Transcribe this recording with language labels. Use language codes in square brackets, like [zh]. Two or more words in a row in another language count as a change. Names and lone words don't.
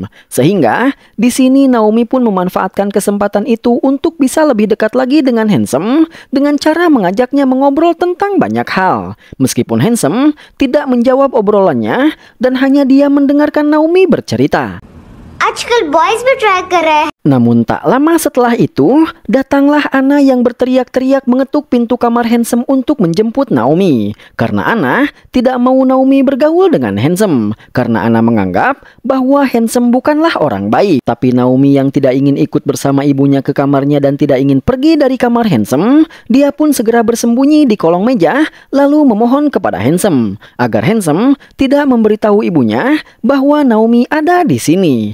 [id] Sehingga di sini Naomi pun memanfaatkan kesempatan itu untuk bisa lebih dekat lagi dengan handsome dengan cara mengajaknya mengobrol tentang banyak hal. Meskipun handsome tidak menjawab obrolannya dan hanya dia mendengarkan Naomi bercerita. [hi] आजकल बॉयज भी ट्राई कर रहे हैं। [id] Namun tak lama setelah itu, datanglah Anna yang berteriak-teriak mengetuk pintu kamar Handsome untuk menjemput Naomi. Karena Anna tidak mau Naomi bergaul dengan Handsome. Karena Anna menganggap bahwa Handsome bukanlah orang baik. Tapi Naomi yang tidak ingin ikut bersama ibunya ke kamarnya dan tidak ingin pergi dari kamar Handsome, dia pun segera bersembunyi di kolong meja lalu memohon kepada Handsome agar Handsome tidak memberitahu ibunya bahwa Naomi ada di sini.